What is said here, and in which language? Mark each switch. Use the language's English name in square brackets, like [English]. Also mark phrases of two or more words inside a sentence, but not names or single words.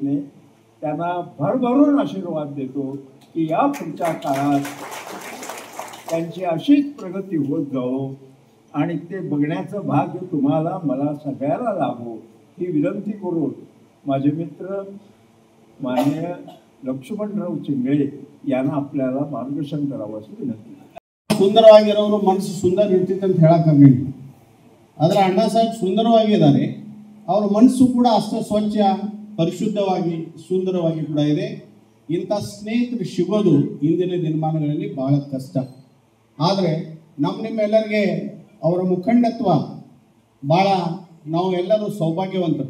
[Marathi] नाही, त्यांना भरभरून आशीर्वाद देतो की या पुढच्या काळात त्यांची अशीच प्रगती होत जावो आणि ते बघण्याचं भाग्य तुम्हाला, मला सगळ्याला लाभो ही विनंती करून माझे मित्र माननीय लक्ष्मणराव चिंगळे यांना आपल्याला मार्गदर्शन करावं अशी विनंती. [Kannada] ಸುಂದರವಾಗಿರೋರು ಮನಸ್ಸು ಸುಂದರ ಇರ್ತಿತ್ತು ಅಂತ ಹೇಳಕ್ಕಾಗಲ್ಲ. ಆದರೆ ಅಣ್ಣ ಸಾಹೇಬ್ ಸುಂದರವಾಗಿದ್ದಾರೆ, ಅವರ ಮನಸ್ಸು ಕೂಡ ಅಷ್ಟೇ ಸ್ವಚ್ಛ, ಪರಿಶುದ್ಧವಾಗಿ, ಸುಂದರವಾಗಿ ಕೂಡ ಇದೆ. ಇಂಥ ಸ್ನೇಹಿತರು ಸಿಗೋದು ಇಂದಿನ ದಿನಮಾನಗಳಲ್ಲಿ ಬಹಳ ಕಷ್ಟ. ಆದರೆ ನಿಮ್ಮೆಲ್ಲರಿಗೆ ಅವರ ಮುಖಂಡತ್ವ ಭಾಳ, ನಾವು ಎಲ್ಲರೂ ಸೌಭಾಗ್ಯವಂತರು.